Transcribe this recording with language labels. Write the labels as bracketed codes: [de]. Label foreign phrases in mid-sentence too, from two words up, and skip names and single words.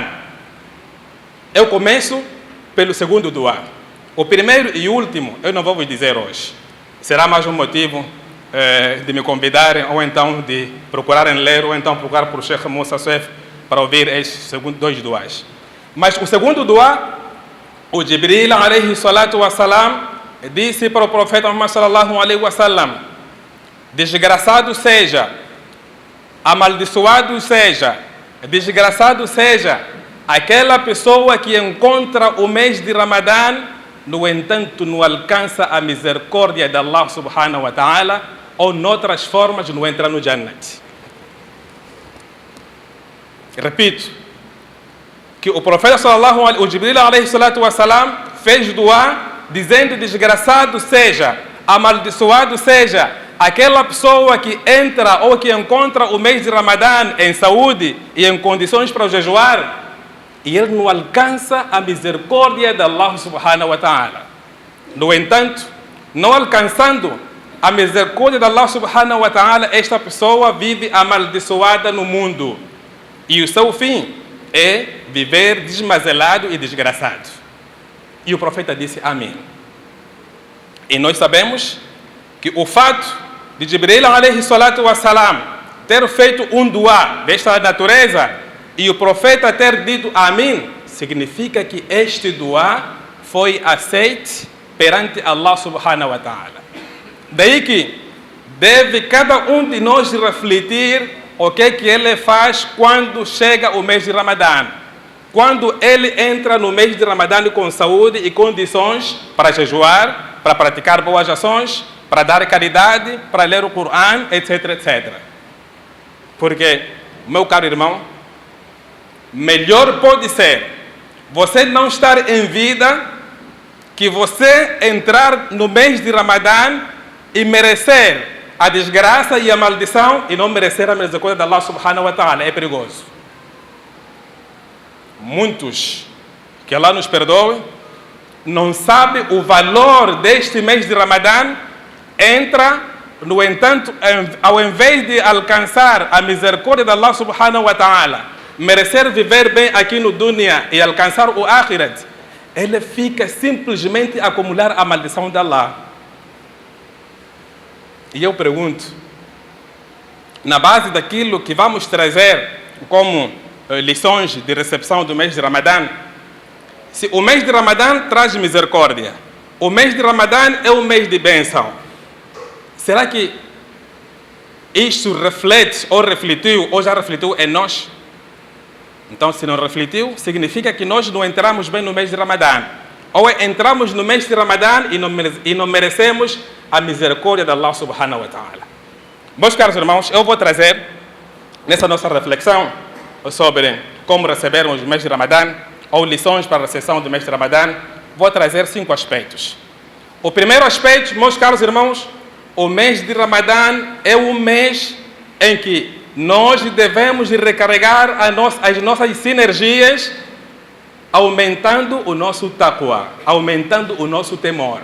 [pt] Eu começo pelo segundo dua. O primeiro e último, eu não vou vos dizer hoje. Será mais um motivo de me convidarem, ou então de procurarem ler, ou então procurar por Sheikh Musa Sef para ouvir estes dois duas. Mas o segundo dua, o Jibril [ar] عليه الصلاة والسلام [pt] disse para o profeta Muhammad [ar] صلى الله عليه وسلم: [pt] desgraçado seja, amaldiçoado seja, desgraçado seja aquela pessoa que encontra o mês de Ramadã, no entanto não alcança a misericórdia de Allah [ar] سبحانه وتعالى, [pt] ou noutras formas não entra no Jannat. Repito, que o profeta [ar] صلى الله عليه, [pt] o Jibril [ar] عليه الصلاة والسلام [pt] fez dua dizendo: desgraçado seja, amaldiçoado seja aquela pessoa que entra ou que encontra o mês de Ramadã em saúde e em condições para jejuar, e ele não alcança a misericórdia de Allah [ar] سبحانه وتعالى. [pt] No entanto, não alcançando a misericórdia de Allah [ar] سبحانه وتعالى, [pt] esta pessoa vive amaldiçoada no mundo. E o seu fim é viver desmazelado e desgraçado. E o profeta disse Amém. E nós sabemos que o fato de Jibril [ar] عليه الصلاة والسلام [pt] ter feito um dua desta natureza e o profeta ter dito Amém, significa que este dua foi aceito perante Allah [ar] سبحانه وتعالى. [pt] Daí que deve cada um de nós refletir o que ele faz quando chega o mês de Ramadã. Quando ele entra no mês de Ramadã com saúde e condições para jejuar, para praticar boas ações, para dar caridade, para ler o Corão, etc, etc. Porque, meu caro irmão, melhor pode ser você não estar em vida que você entrar no mês de Ramadã e merecer a desgraça e a maldição e não merecer a misericórdia de Allah [ar] سبحانه وتعالى. [pt] É perigoso. Muitos, que Allah nos perdoe, não sabem o valor deste mês de Ramadã, entra, no entanto, ao invés de alcançar a misericórdia de Allah [ar] سبحانه وتعالى, [pt] merecer viver bem aqui no dunya e alcançar o akhirat, ele fica simplesmente a acumular a maldição de Allah. E eu pergunto, na base daquilo que vamos trazer como lições de recepção do mês de Ramadã, se o mês de Ramadã traz misericórdia, o mês de Ramadã é um mês de bênção, será que isto reflete ou refletiu ou já refletiu em nós? Então, se não refletiu, significa que nós não entramos bem no mês de Ramadã. Ou entramos no mês de Ramadã e não merecemos a misericórdia de Allah [ar] سبحانه وتعالى. [pt] Meus caros irmãos, eu vou trazer nessa nossa reflexão sobre como recebermos o mês de Ramadã, ou lições para a recepção do mês de Ramadã, vou trazer 5 aspectos. O primeiro aspecto, meus caros irmãos, o mês de Ramadã é um mês em que nós devemos recarregar as nossas sinergias, aumentando o nosso taqwa, aumentando o nosso temor.